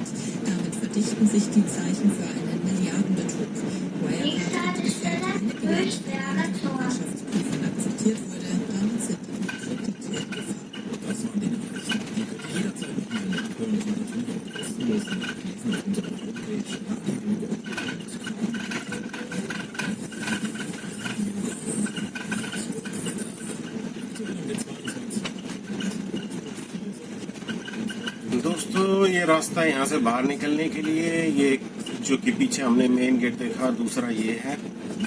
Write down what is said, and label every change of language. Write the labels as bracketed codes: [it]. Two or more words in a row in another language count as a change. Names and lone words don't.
[de] Damit verdichten sich die Zeichen für einen Milliardenbetrug. Wirecard hat bisher keine Bilanz, die in den Wirtschaftsprüfern akzeptiert wurde. Damit sind die Kredite gefahren. Das waren die Nachrichten. Die könnt ihr jederzeit nochmal nachhören und natürlich auch kostenlos nachlesen auf unserer Homepage [hi] दोस्तों, ये रास्ता यहाँ से बाहर निकलने के लिए, ये जो कि पीछे हमने [en] main gate [hi] देखा, दूसरा ये है।